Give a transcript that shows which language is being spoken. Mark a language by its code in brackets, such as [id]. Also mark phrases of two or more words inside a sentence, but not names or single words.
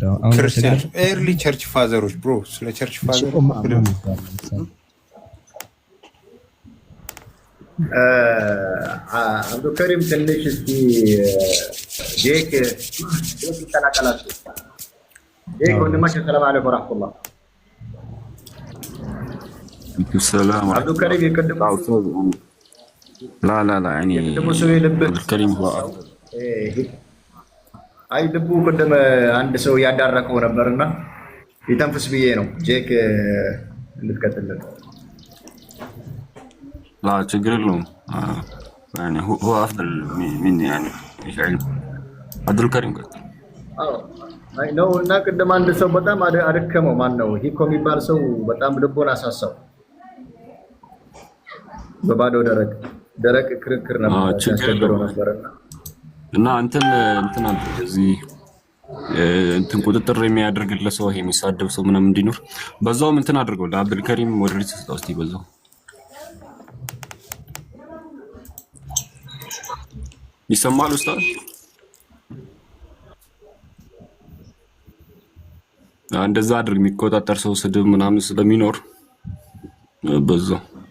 [en] early church fathers bro ስለ church father [am] አብዱልከሪም ትንሽ እስኪ ጄክ ይቀላቀላችሁ። ጄክ ወንድማችን [ar] السلام عليكم ورحمة الله። السلام عبد الكريم يقدم لا يعني [am] عبد الكريم هو አይ ልቡ ቅድም አንድ ሰው ያዳረቀው ነበርና ይተንፍስ ብዬ ነው። ጄክ እንድትቀጥልልን። [ar] لا تقول لهم يعني هو افضل مني يعني ايش علم عبد الكريم قلت [am] አይ ነው እና ቅድም አንድ ሰው በጣም አደከመው። ማን ነው ሂኮ የሚባል ሰው በጣም ልቦን አሳሳው። በባዶ ደረቅ ክርክር ነበር ያስቸግረው ነበርና እና እንትን እዚህ እንትን ቁጥጥር የሚያደርግለት ሰው ይሄ የሚሳደብ ሰው ምናምን እንዲኖር በዛውም እንትን አድርገው ለአብዱል ከሪም ወደሪት ስጣውስቲ በዛው ይሰማል ኡስታዝ። እንደዛ አድርግ የሚቆጣጠር ሰው ስድብ ምናምን ስለሚኖር በዛው